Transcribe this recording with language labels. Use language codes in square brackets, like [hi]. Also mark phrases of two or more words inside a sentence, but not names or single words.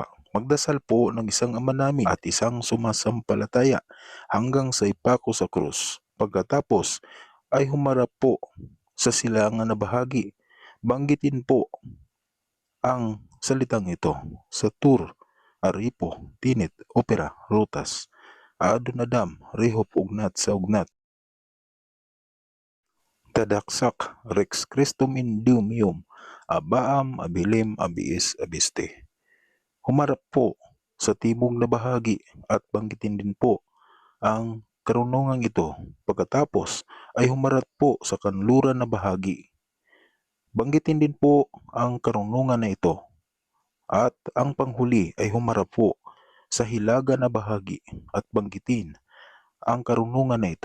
[tl] Magdasal po ng isang Ama Namin at isang sumasampalataya hanggang sa ipako sa krus. Pagkatapos ay humarap po sa silangan na bahagi. Banggitin po ang salitang ito sa Tur, Aripo, Tinit, Opera, Rutas, Adonadam, Rehop, Ugnat sa Ugnat, Tadaksak, Rex Christum Indumium, Abaam, Abilim, Abiis, Abiste. Humarap po sa timog na bahagi at banggitin din po ang karunungang ito. Pagkatapos ay humarap po sa kanluran na bahagi. Banggitin din po ang karunungan na ito. At ang panghuli ay humarap po sa hilaga na bahagi at banggitin ang karunungan na ito.